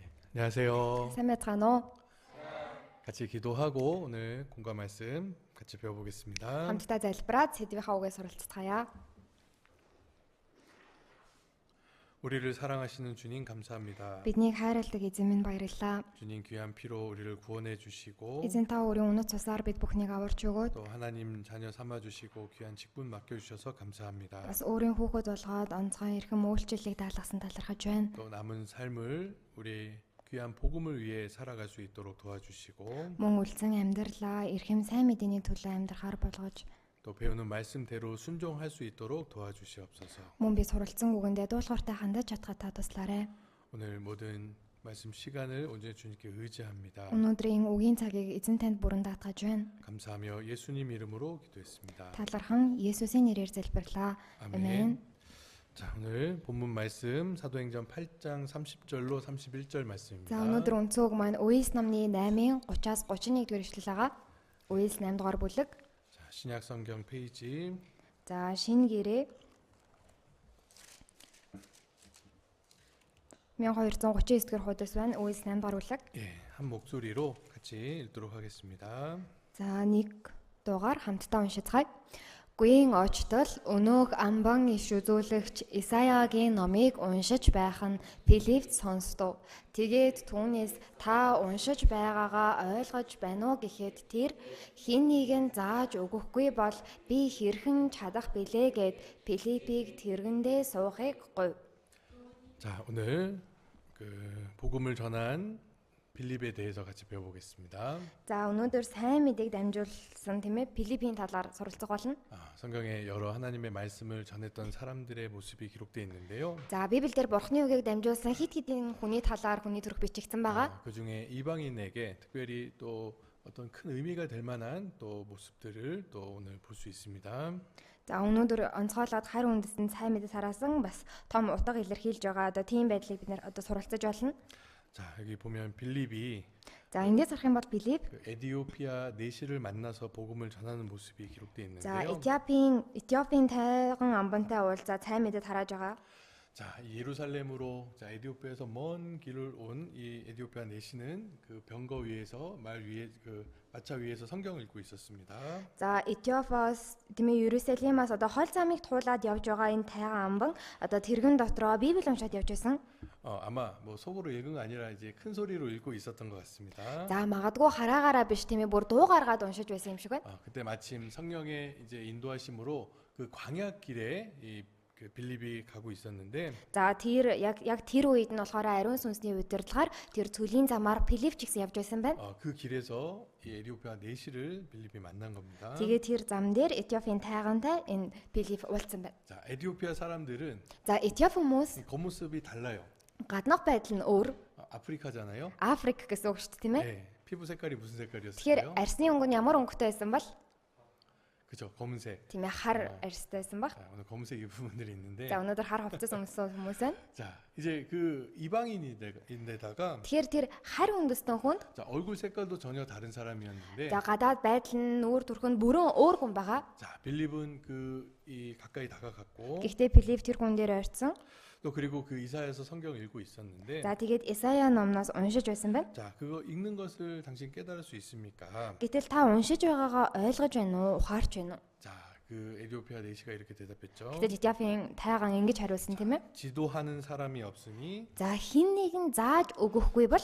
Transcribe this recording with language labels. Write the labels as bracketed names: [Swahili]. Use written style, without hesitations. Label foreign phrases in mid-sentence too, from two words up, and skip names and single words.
[Korean] 안녕하세요. [Mongolian] сайн байцгаана уу? [Korean] 같이 기도하고 오늘 공감 말씀 같이 배워보겠습니다. [Mongolian] Хамтдаа залбираад сэдвийнхаа үгээс суралцгаая. [Korean] 우리를 사랑하시는 주님 감사합니다. [Mongolian] Биднийг хайрладаг эзэн минь баярлалаа. [Korean] 주님 귀한 피로 우리를 구원해 주시고 [Mongolian] Эзэн та өөрийн үнэт цусаар бид бүхнийг аварч өгөөд [Korean] 또 하나님 자녀 삼아 주시고 귀한 직분 맡겨 주셔서 감사합니다. [Mongolian] бас өөрийн хүүхэд болгоод онцгой эрхэм үйлчлэлийг даалгасан талархаж байна. [Korean] 또 남은 삶을 우리 귀한 복음을 위해 살아갈 수 있도록 도와주시고 [Mongolian] Мөн үлдсэн амьдралаа эрхэм сайн мэдээний төлөө амьдрахаар болгож [Korean] 또 배우는 말씀대로 순종할 수 있도록 도와주시옵소서. [Mongolian] мөн би суралцсан үгэндээ дуулууртай хандаж чадхад та туслаарай. [Korean] 오늘 모든 말씀 시간을 온전히 주님께 의지합니다. [Mongolian] Өнөөдрийн үгийн цагийг эзэн танд бүрэн даатгаж байна. [Korean] 감사하며 예수님 이름으로 기도했습니다. [Mongolian] Талархан Есүсийн нэрээр залбирлаа. Амен. [Korean] 자, 오늘 본문 말씀 사도행전 8장 30절로 31절 말씀입니다. [Mongolian] За өнөөдөр үндсэн үг маань Үеэс намны 8-ын 30-аас 31 дугаар эшлэл байгаа. Үеэс 8 дугаар бүлэг. [Korean] 자, 신약 성경 페이지 [Mongolian] За шинэ гэрээ 1239 дэх хуудас байна. Үеэс 8 дугаар бүлэг. [Korean] 예, 한 목소리로 같이 읽도록 하겠습니다. [Mongolian] За нэг дугаар хамтдаа уншицгаая. Гүйн очтол өнөөх амбан иш үзүүлэгч Исаягийн номыг уншиж байх нь Филиппт сонсдов. Тэгээд түүнээс та уншиж байгаагаа ойлгож байна уу гэхэд тэр хин нэг нь зааж өгөхгүй бол би хэрхэн чадах билээ гэд Филиппийг тэргэндээ суухыг гуйв. [Korean] 자, 오늘 그 복음을 전한 빌립에 대해서 같이 배워보겠습니다. [Mongolian] За өнөөдөр сайн мэдээг дамжуулсан тийм ээ Филиппийн талаар суралцах болно. [Korean] 성경에 여러 하나님의 말씀을 전했던 사람들의 모습이 기록되어 있는데요. [Mongolian] За Библиэлд Бурхны үгийг дамжуулсан хит хитийн хүний талаар хүний төрх бичигдсэн байгаа. [Korean] 그 중에 이방인에게 특별히 또 어떤 큰 의미가 될 만한 또 모습들을 또 오늘 볼 수 있습니다. [Mongolian] За өнөөдөр онцгойлоод харь үндэстэн сайн мэдээ тараасан бас том утга илэрхийлж байгаа одоо тийм байдлыг бид нэр одоо суралцаж болно. [Korean] 자, 여기 보면 빌립이 [Mongolian] За эндээс харах юм бол Филипп [Korean] 그 에디오피아 내시를 만나서 복음을 전하는 모습이 기록되어 [Mongolian] за [Korean] 있는데요. [Mongolian] Этиопийн тайган амбантай уулзаа сайн мэдээ тарааж байгаа. [Korean] 자, 예루살렘으로 자, 에디오피아에서 먼 길을 온 이 에디오피아 내시는 그 병거 위에서 말 위에 그 마차 위에서 성경을 읽고 있었습니다. [Mongolian] За Этиопиас тэмээ Ерүсалимаас одоо хол замыг туулаад явж байгаа энэ тайган амбан одоо тэргэн дотроо Библи уншаад явж байсан. [Korean] 아마 뭐 속으로 읽은 거 아니라 이제 큰 소리로 읽고 있었던 것 같습니다. [Mongolian] За магадгүй хараагаараа биш тийм ээ бүр дуу гаргаад уншиж байсан юм шиг байна. [Korean] 그때 마침 성령의 이제 인도하심으로 그 광야 길에 그 빌립이 가고 있었는데 [Mongolian] За тэр яг тэр үед нь болохоор ариун сүнсний удирдлагаар тэр цөлийн замаар Филипп ч гэсэн явж байсан байна. [Korean] 그 길에서 이 에디오피아 내시를 빌립이 만난 겁니다. [Mongolian] Тэгээд тэр зам дээр Этиопийн тайгантай энэ Филипп уулзсан байна. [Korean] 자, 에디오피아 사람들은 [Mongolian] За Этиоп хүмүүс [Korean] 이 겉모습이 달라요. [Mongolian] гаднах байдал нь өөр. [Korean] 아프리카잖아요. [Mongolian] Африк гэсэн үг шүү дээ, тийм ээ? [Korean] 네, 피부 색깔이 무슨 [Mongolian] Тэгэхээр [Korean] 색깔이었어요? [Mongolian] арсны өнгө нь ямар өнгөтэй байсан бол? [Korean] 그죠, 검은색. [Mongolian] Тийм ээ, хар арстай байсан баг. [Korean] 자, 오늘 검은색 입은 분들이 있는데, [Mongolian] За өнөөдөр хар хувцас өмссөн хүмүүс байна. [Korean] 자, 이제 그 이방인인데다가, [Mongolian] Тэгэхээр тэр хар үндэстэн хүнд [Korean] 자, 얼굴 색깔도 전혀 다른 사람이었는데, [Mongolian] за гадаад байдал нь нүүр төрхөнд бүрэн өөр хүн байгаа. [Korean] 자, 빌립은 이 가까이 다가갔고, [Mongolian] Гэхдээ Филипп тэр хүн дээр ойрцсон. [Korean] 또 그리고 그 이사야서 성경을 읽고 있었는데, [Mongolian] За тэгээд Исая номноос уншиж байсан байна. [Korean] 자, 그거 읽는 것을 당신 깨달을 수 있습니까? [Mongolian] Гэтэл та уншиж байгаагаа ойлгож байна уу? Ухаарч байна уу? [Korean] 자, 그 에디오피아 내시가 이렇게 대답했죠. [Mongolian] Гэтэл Этиопийн тайган ингэж хариулсан тийм ээ. [Korean] 지도하는 사람이 없으니 [Mongolian] За хин нэгэн зааж өгөхгүй бол